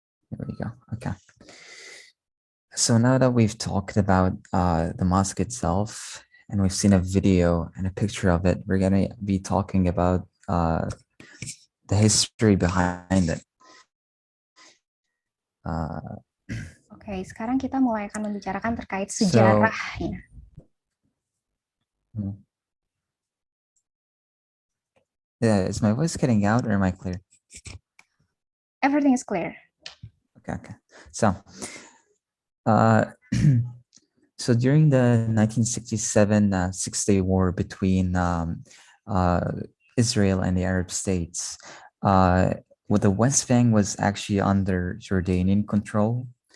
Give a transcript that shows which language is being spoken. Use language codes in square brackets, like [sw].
[en] Here we go. Okay. So now that we've talked about the mosque itself, and we've seen a video and a picture of it, we're gonna be talking about the history behind it. [id] Oke, sekarang kita mulai akan membicarakan terkait sejarahnya. [en] Yeah, is my voice getting out or am I clear? Everything is clear. Okay. So, so during the 1967 Six-Day War between Israel and the Arab states, the West Bank was actually under Jordanian control.